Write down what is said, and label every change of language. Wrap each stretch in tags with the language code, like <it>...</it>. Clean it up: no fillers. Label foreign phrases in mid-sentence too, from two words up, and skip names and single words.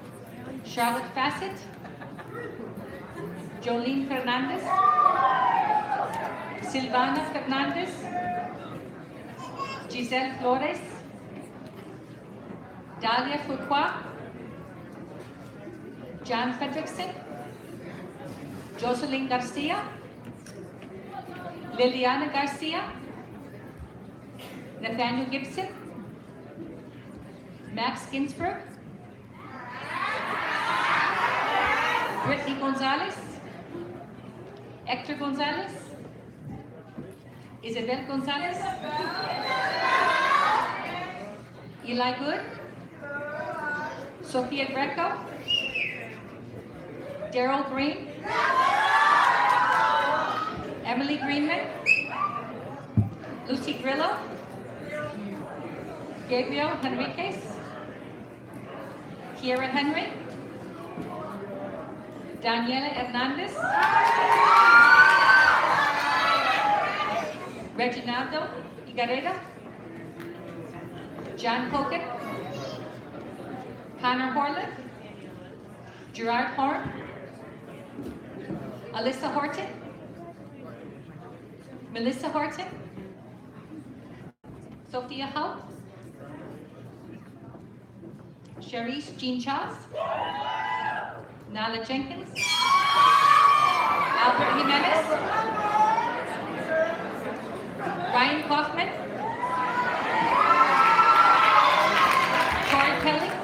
<en>Charlotte Fassett, Jolene Fernandez, Silvana Fernandez, Giselle Flores, Dalia Fuqua, John Fredrickson, Jocelyn Garcia, Liliana Garcia, Nathaniel Gibson, Max Ginsberg, Brittany Gonzalez, Hector Gonzalez, Isabel Gonzalez, Eli Good, Sophia Greco, Daryl Green, Emily Greenman, Lucy Grillo, Gabriel Henriquez, Kiera Henry, Daniela Hernandez, Reginaldo Igareda, John Hogan, Connor Horlick, Gerard Horn, Alyssa Horton, Melissa Horton, Sophia Hull, Cherise Jean Charles, Nala Jenkins, Albert Jimenez, Ryan Kaufman, Corey Kelly,</en>